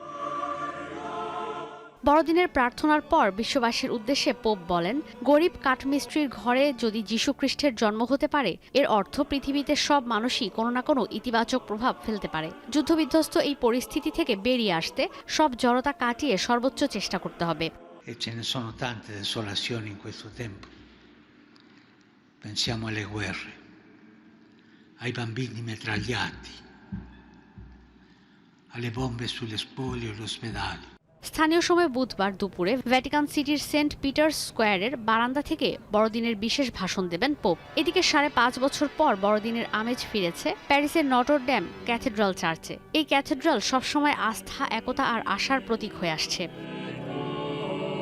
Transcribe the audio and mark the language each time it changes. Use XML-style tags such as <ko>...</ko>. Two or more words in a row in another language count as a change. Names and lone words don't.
<bn>বড়দিনের প্রার্থনার পর বিশ্ববাসীর উদ্দেশ্যে পোপ বলেন, গরিব কাঠমিস্ত্রির ঘরে যদি যীশু খ্রিস্টের জন্ম হতে পারে, এর অর্থ পৃথিবীতে সব মানুষই কোনো না কোনো ইতিবাচক প্রভাব ফেলতে পারে। যুদ্ধবিধ্বস্ত এই পরিস্থিতি থেকে বেরিয়ে আসতে সব জড়তা কাটিয়ে সর্বোচ্চ চেষ্টা করতে হবে।</bn> <it>Ce ne sono tante desolazioni in questo tempo. Pensiamo alle guerre, ai bambini mitragliati, alle bombe sulle scuole e gli ospedali.</it> <bn>স্থানীয় সময় বুধবার দুপুরে ভ্যাটিকান সিটির সেন্ট পিটার্স স্কোয়ারের বারান্দা থেকে বড়দিনের বিশেষ ভাষণ দেবেন পোপ। এদিকে 5.5 বছর পর বড়দিনের আমেজ ফিরেছে প্যারিসের নটর ডেম ক্যাথেড্রাল চার্চে। এই ক্যাথেড্রাল সবসময় আস্থা, একতা আর আশার প্রতীক হয়ে আসছে।</bn>